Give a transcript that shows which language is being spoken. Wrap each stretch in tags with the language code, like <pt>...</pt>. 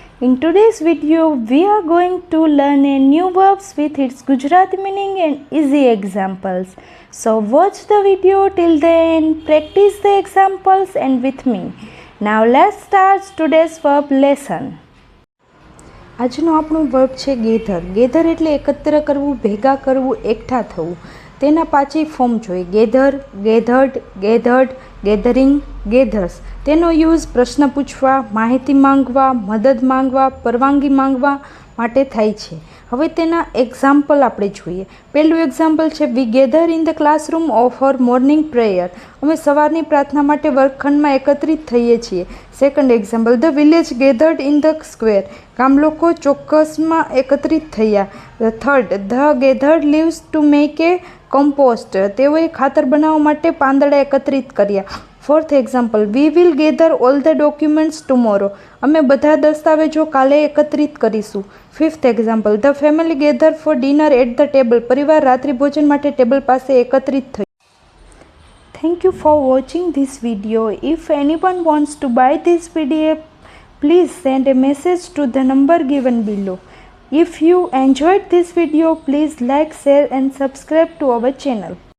<en>In today's video, we are going to learn a new verbs with its Gujarati meaning and easy examples. So watch the video till the end, practice the examples and with me. Now let's start today's verb lesson.</en> <gu>આજનું આપણું verb છે gather. Gather એટલે એકત્ર કરવું, ભેગા કરવું, એકઠા થવું. તેના પાછી ફોર્મ જોઈએ. Gather, gathered, gathered, gathering, gathers. તેનો યુઝ પ્રશ્ન પૂછવા, માહિતી માંગવા, મદદ માંગવા, પરવાનગી માંગવા માટે થાય છે. હવે તેના એક્ઝામ્પલ આપણે જોઈએ. પહેલું એક્ઝામ્પલ છે</gu> <en>We gather in the classroom of her morning prayer.</en> <gu>અમે સવારની પ્રાર્થના માટે વર્ગખંડમાં એકત્રિત થઈએ છીએ. Second example</gu> <en>The village gathered in the square.</en> <gu>ગામ લોકો ચોક્કસમાં એકત્રિત થયા.</gu> <en>Third the gathered leaves to make a compost.</en> <gu>તેઓએ ખાતર બનાવવા માટે પાંદડા એકત્રિત કર્યા. Fourth example</gu> <en>We will gather all the documents tomorrow.</en> <gu>અમે બધા દસ્તાવેજો કાલે એકત્રિત કરીશું. Fifth example</gu> <en>The family gather for dinner at the table.</en> <gu>પરિવાર રાત્રિ ભોજન માટે ટેબલ પાસે એકત્રિત થયું.</gu> <en>Thank you for watching this video. If anyone wants to buy this PDF, please send a message to the number given below. If you enjoyed this video, please like, share and subscribe to our channel.</en>